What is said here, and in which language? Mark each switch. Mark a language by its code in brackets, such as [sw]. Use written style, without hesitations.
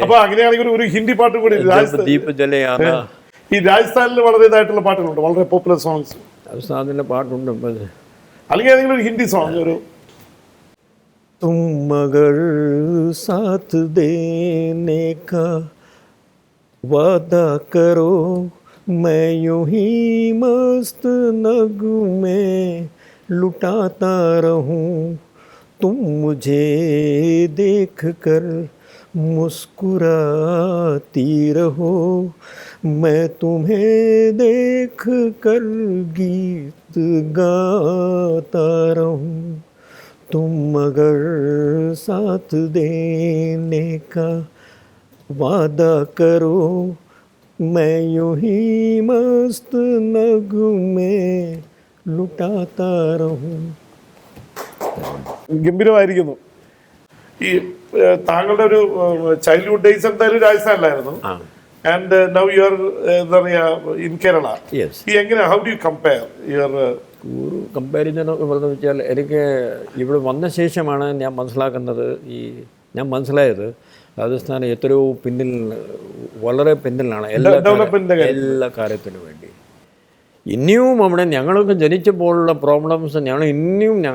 [ml] അപ്പൊ അങ്ങനെയാണെങ്കിൽ ഒരു ഹിന്ദി പാട്ട് കൂടി [hi] ദീപ് ജലെ ആന. [ml] ഈ രാജസ്ഥാനിൽ വളരെ ഇതായിട്ടുള്ള പാട്ടുകളുണ്ട്, വളരെ പോപ്പുലർ സോങ്സ്. രാജസ്ഥാനിലെ പാട്ടുണ്ട്. അല്ലെങ്കിൽ ഏതെങ്കിലും ഒരു ഹിന്ദി സോങ് ഒരു [hi] तुम मगर साथ देने का वादा करो, मैं यूं ही मस्त नगमे लुटाता रहूं, तुम मुझे देख कर मुस्कुराती रहो, मैं तुम्हें देख कर गीत गाता रहूं, तुम मगर साथ देने का वादा करो मैं यूं ही मस्त नगमे लुटाता रहूं. [ml] ഗംഭീരമായിരിക്കുന്നു. ഈ താങ്കളുടെ ഒരു ചൈൽഡ്ഹുഡ് ഡേയ്സ് എന്തായാലും രാജസ്ഥാനിലായിരുന്നു. [en] and now you are [ml] എന്താ പറയാ [en] In Kerala. Yes. [ml] ഈ എങ്ങനെ [en] how do you compare your [ml] ഒരു കമ്പാരിസൺ പറഞ്ഞു വെച്ചാൽ എനിക്ക് ഇവിടെ വന്ന ശേഷമാണ് ഞാൻ മനസ്സിലായത് രാജസ്ഥാൻ എത്രയോ പിന്നിൽ, വളരെ പിന്നിലാണ് എല്ലാ കാര്യത്തിനും വേണ്ടി. ഇനിയും അവിടെ ഞങ്ങളൊക്കെ ജനിച്ചപ്പോഴുള്ള പ്രോബ്ലംസ് ഞങ്ങൾ